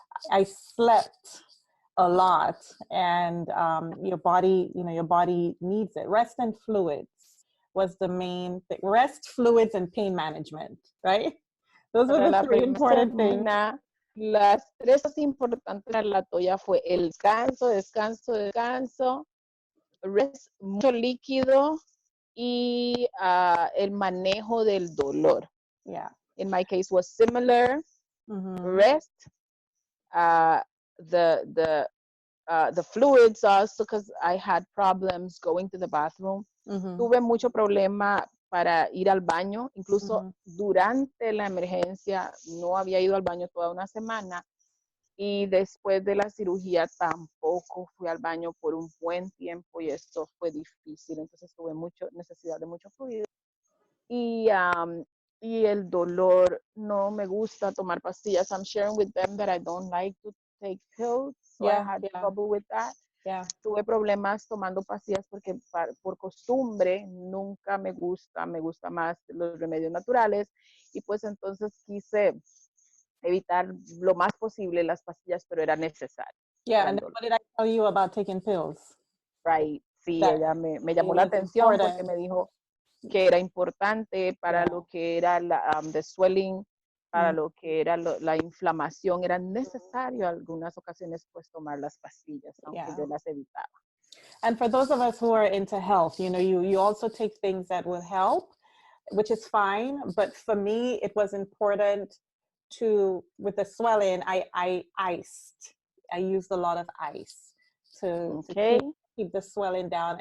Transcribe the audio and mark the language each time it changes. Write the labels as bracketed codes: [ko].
[en] I slept a lot, and your body needs it. Rest and fluids was the main thing. Rest, fluids, and pain management, right? Those were the three important things. [es] Las tres cosas importantes para Latoya fue el descanso, [en] rest, [es] mucho líquido y el manejo del dolor. [en] Yeah. In my case was similar. Rest, the fluids also, because I had problems going to the bathroom. [es] Tuve mucho problema para ir al baño, incluso durante la emergencia no había ido al baño toda una semana, y después de la cirugía tampoco fui al baño por un buen tiempo y esto fue difícil, entonces tuve necesidad de mucho fluido. Y el dolor, no me gusta tomar pastillas. [en] I'm sharing with them that I don't like to take pills, so I had trouble with that. Yeah. [es] Tuve problemas tomando pastillas porque por costumbre nunca me gusta más los remedios naturales, y pues entonces quise evitar lo más posible las pastillas, pero era necesario. [en] Yeah, and what did I tell you about taking pills? Right, [es] sí, ella me llamó la atención porque me dijo que era importante para lo que era [en] the swelling, [es] para lo que era la inflamación, era necesario algunas ocasiones pues tomar las pastillas, aunque yo las evitaba. [en] And for those of us who are into health, you also take things that will help, which is fine. But for me, it was important with the swelling, I iced. I used a lot of ice to keep the swelling down.